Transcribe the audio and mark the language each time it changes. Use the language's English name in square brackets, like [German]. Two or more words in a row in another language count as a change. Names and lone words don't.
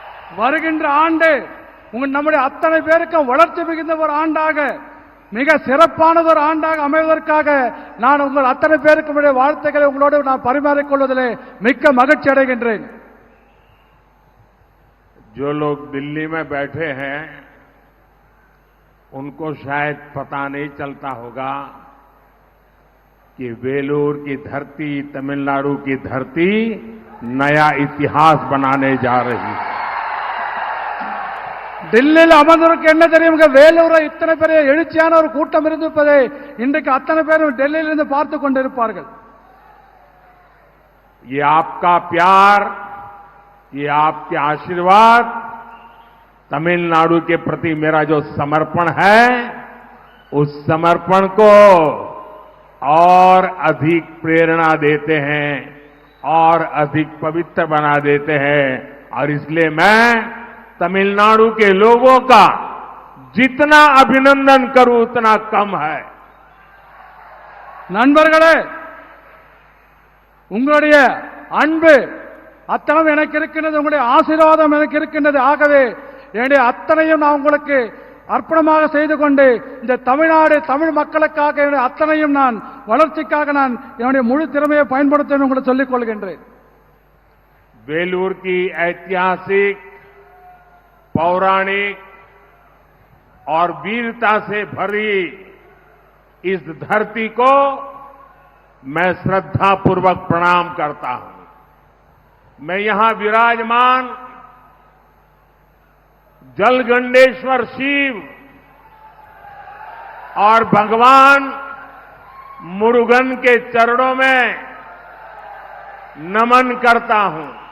[Tamil] வருகின்ற ஆண்டு நம்முடைய அத்தனை பேருக்கும் வளர்ச்சி மிகுந்த ஒரு ஆண்டாக மிக சிறப்பானது ஒரு ஆண்டாக அமைவதற்காக நான் உங்கள் அத்தனை பேருக்கும் வாழ்த்துக்களை உங்களோடு நான் பரிமாறிக்கொள்வதிலே மிக்க மகிழ்ச்சி அடைகின்றேன். [Hindi] जो लोग दिल्ली में बैठे हैं उनको शायद पता नहीं चलता होगा कि वेलूर की धरती, तमिलनाडु की धरती नया इतिहास बनाने जा रही है. [Tamil] டெல்லியில் அமர்ந்தவருக்கு என்ன தெரியும், வேலூரை இத்தனை பெரிய எழுச்சியான ஒரு கூட்டம் இருந்திருப்பதை இன்றைக்கு அத்தனை பேரும் டெல்லியிலிருந்து பார்த்து கொண்டிருப்பார்கள். [Hindi] ये आपका प्यार, ये आपके आशीर्वाद, तमिलनाडु के प्रति मेरा जो समर्पण है, उस समर्पण को और अधिक प्रेरणा देते हैं और अधिक पवित्र बना देते हैं. और इसलिए मैं तमिलनाडु के लोगों का जितना अभिनंदन करूं उतना कम है. [Tamil] நண்பர்களே, உங்களுடைய அன்பு அத்தனை எனக்கு இருக்கின்றது, உங்களுடைய ஆசீர்வாதம் எனக்கு இருக்கின்றது. ஆகவே என்னுடைய அத்தனையும் நான் உங்களுக்கு அர்ப்பணமாக செய்து கொண்டு இந்த தமிழ்நாடு தமிழ் மக்களுக்காக என்னுடைய அத்தனையும் நான் வளர்ச்சிக்காக நான் என்னுடைய முழு திறமையை பயன்படுத்த உங்களுக்கு சொல்லிக் கொள்கின்றேன். [Hindi] वेलूर की ऐतिहासिक, पौराणिक और वीरता से भरी इस धरती को मैं श्रद्धापूर्वक प्रणाम करता हूं. मैं यहां विराजमान जलगंडेश्वर शिव और भगवान मुरुगन के चरणों में नमन करता हूं.